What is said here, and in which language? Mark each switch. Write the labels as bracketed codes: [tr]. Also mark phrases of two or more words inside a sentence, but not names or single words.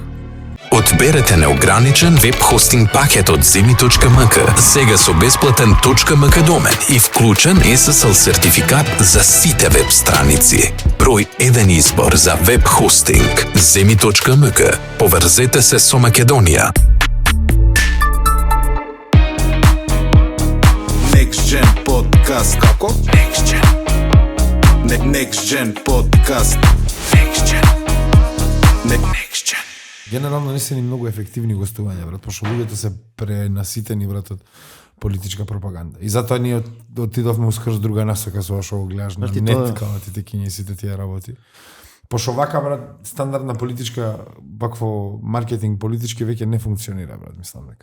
[mk] Одберете неограничен веб хостинг пакет од Zemi.mk, сега со бесплатен .mk домен и вклучен SSL сертификат за сите веб страници. Број 1 избор за веб хостинг. Zemi.mk. Поврзете се со Македонија. [en] Next Gen Podcast. Како? Next Gen. Next Gen Podcast. Next Gen. Next Gen. [mk] Генерално не се ни многу ефективни гостувања, брат, пошто луѓето се пренаситени, брат, од политичка пропаганда. И затоа ние отидовме ускрз друга насока со што го гледаш на нет, као ти кине и сите тие работи. Пошто вака, брат, стандардна политичка, вакво маркетинг политички веќе не функционира, брат, мислам дека.